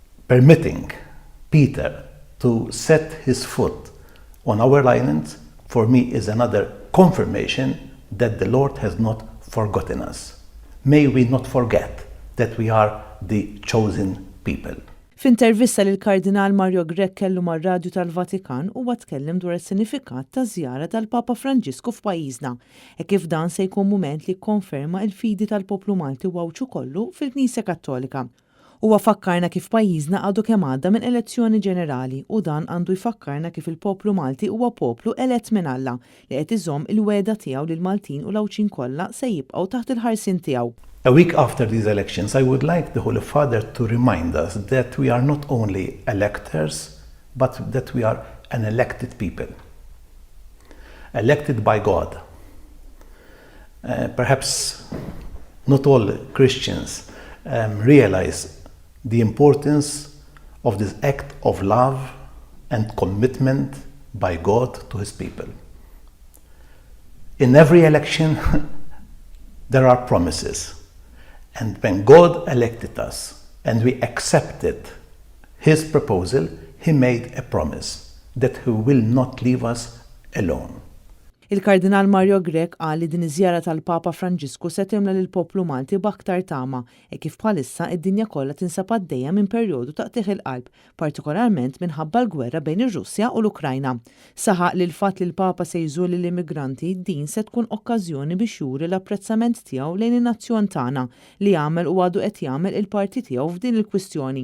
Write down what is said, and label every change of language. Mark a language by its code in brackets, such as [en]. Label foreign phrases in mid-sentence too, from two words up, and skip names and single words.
[en] permitting Peter to set his foot on our island, for me, is another confirmation that the Lord has not forgotten us. May we not forget that we are the chosen people. [mt] F'intervista li l-Kardinal Mario Grech kellu mar-Radju tal-Vatikan huwa tkellem dwar is-sinifikat taż-żjara tal-Papa Franġisku f'pajjiżna e kif dan se jkun mument li jikkonferma l-fidi tal-poplu Malti u għawċu kollu fil-Knisja Kattolika. Huwa fakkarna kif pajjiżna għadu kemm għadda minn elezzjoni ġenerali u dan għandu jfakkarna kif il-poplu Malti huwa poplu elett minn Alla li qed iżomm il-wegħda tiegħu lil Maltin u l-Awċin kollha se jibqgħu taħt il-ħarsien tiegħu. [en] A week after these elections, I would like the Holy Father to remind us that we are not only electors, but that we are an elected people, elected by God. Perhaps not all Christians realize the importance of this act of love and commitment by God to His people. In every election, there are promises. And when God elected us and we accepted His proposal, He made a promise that He will not leave us alone. [mt] Il-Kardinal Mario Grech qal li din iż-żjara tal-Papa Franġisku se timla lill-poplu Malti b'aktar tama e kif bħalissa id-dinja kollha tinsab għaddejja minn perjodu ta' qtieħ il-qalb, partikolarment minħabba l-gwerra bejn ir-Russja u l-Ukrajna. Saħaq li l-fatt li l-Papa se jżur lill-immigranti din se tkun okkażjoni biex juri l-apprezzament tiegħu lejn in-nazzjon tagħna li jagħmel u għadu qed jagħmel il-parti tiegħu f'din il-kwistjoni.